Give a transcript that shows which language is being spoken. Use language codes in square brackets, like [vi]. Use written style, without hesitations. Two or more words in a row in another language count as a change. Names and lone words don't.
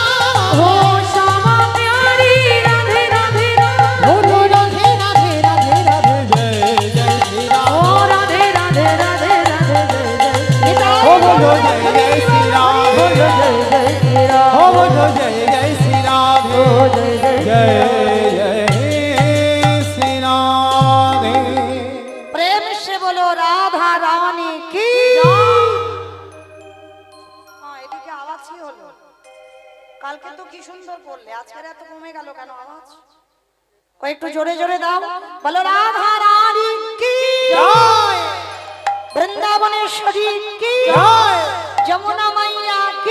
[bn] রাধে বলো রাধে রাধে রাধে রাধে জয় জয় শ্রী রাম ও বলো জয় জয় শ্রী রাম ও বলো জয় জয় শ্রী রাম জয় জয় শ্রী রাম [hi] प्रेम से बोलो राधा रानी की। हाँ, [bn] এদিকে আওয়াজই হলো। কালকে তো কি সুন্দর করলে, আজকের এত কমে গেল কেন আওয়াজ? কয়েকটু জোরে জোরে দাও, বলো রাধা রানী কি জয় বৃন্দাবনেশ্বরী কি জয় যমুনা মাইয়া কি